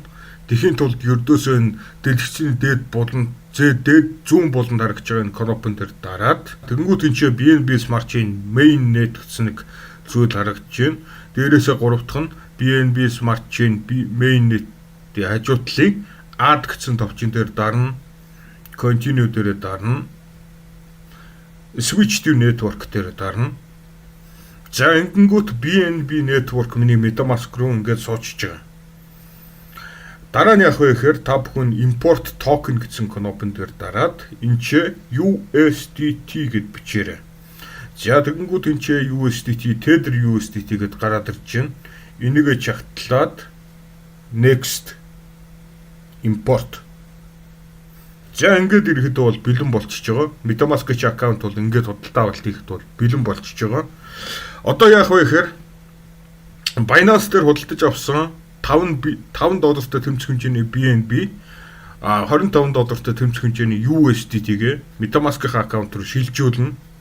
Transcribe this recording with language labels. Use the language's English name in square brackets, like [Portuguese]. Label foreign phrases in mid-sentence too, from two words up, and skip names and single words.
[Mongolian] Тэхийн тулд ердөөсөө дэлгэцийн дээд болон дээд зүүн болонд харагдж байгаа энэ кнопон дээр дараад тэгэнгүүт энэ чинь BNB Smart Chain mainnet гэсэн нэг зүйл харагдж байна. Дээрээсээ гурав дахь нь BNB Smart Chain mainnet-ийн хажуутлын add гэсэн товчон дээр дарна. Continue дээр дарна. [English] Switch to network [Mongolian] дээр дарна. За ингэнгүүт BNB network миний MetaMask руу ингээд суучж байгаа. Дараа нь яах вэ гэхээр та бүхэн [English] import token [Mongolian] гэсэн кнопон дээр дараад энэ ч USDT гэд бичээрэй. За тэгэнгүүт энэ ч USDT, Tether USDT гэд гараад ирж байна. Энийг чагтлаад [English] next import. [Mongolian] За ингээд ирэхэд бол бэлэн болчихж байгаа. MetaMask-ийн аккаунт бол ингээд худалдаа авалт хийхэд бол бэлэн болчихж байгаа. Одоо яах вэ гэхээр Binance дээр худалдаж авсан $5 тэмцэх хэмжээний BNB $25 тэмцэх хэмжээний USDT-гээ MetaMask-ийн аккаунт руу шилжүүлнэ.